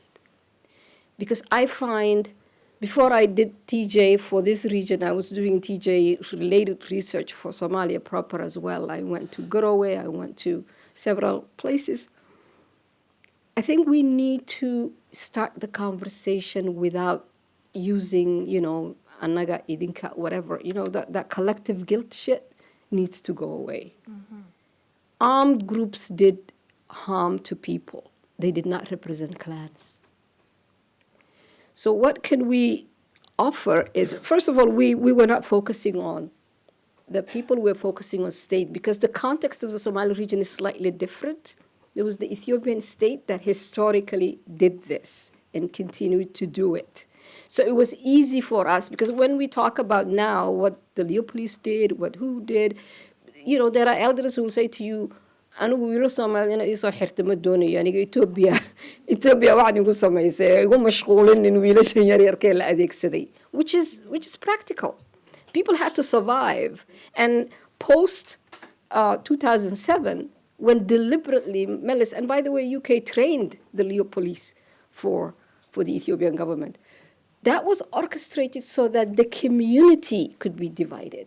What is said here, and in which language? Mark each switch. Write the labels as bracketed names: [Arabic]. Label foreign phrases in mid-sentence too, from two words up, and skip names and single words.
[English] Because I find, before I did TJ for this region, I was doing TJ-related research for Somalia proper as well. I went to Garowe, I went to several places. I think we need to start the conversation without using, you know, [Somali] anaga idinka, [English] whatever. You know, that collective guilt shit needs to go away. Mm-hmm. Armed groups did harm to people. They did not represent clans. So what can we offer is, first of all, we were not focusing on the people, we were focusing on state, because the context of the Somali region is slightly different. There was the Ethiopian state that historically did this and continued to do it. So it was easy for us, because when we talk about now what the Leo police did, what who did, you know, there are elders who will say to you, [Somali] anigu wiilo Soomaaliyana isoo xirta ma doonayo aniga Ethiopia waxaan igu samaysay igu mashquulinin wiilashan yaryarkee la adeegsaday, [English] which is practical. People had to survive. And post 2007, when deliberately Melis, and by the way, UK trained the Leo police for the Ethiopian government, that was orchestrated so that the community could be divided.